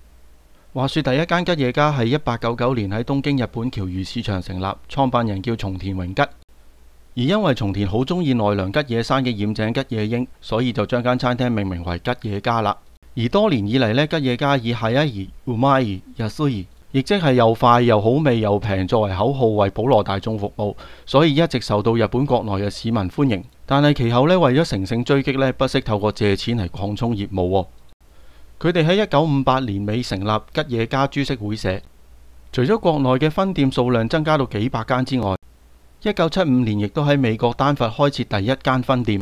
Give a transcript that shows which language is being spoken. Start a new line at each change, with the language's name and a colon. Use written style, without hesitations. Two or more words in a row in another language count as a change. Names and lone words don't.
Cantonese: 話說第一間吉野家係1899年喺東京日本橋魚市場成立，創辦人叫松田榮吉。而因為松田好中意奈良吉野山嘅染井吉野英，所以就將間餐廳命名為吉野家啦。而多年以嚟呢，吉野家以
Japanese: 早い、うまい、安い，
Cantonese: 亦即係又快又好味又平作為口號，為普羅大眾服務，所以一直受到日本國內嘅市民歡迎。但係其後呢，為咗乘勝追擊呢，不惜透過借錢嚟擴充業務。佢哋喺1958年尾成立吉野家株式會社，除咗國內嘅分店數量增加到幾百間之外，1975年亦都喺美國丹佛開設第一間分店。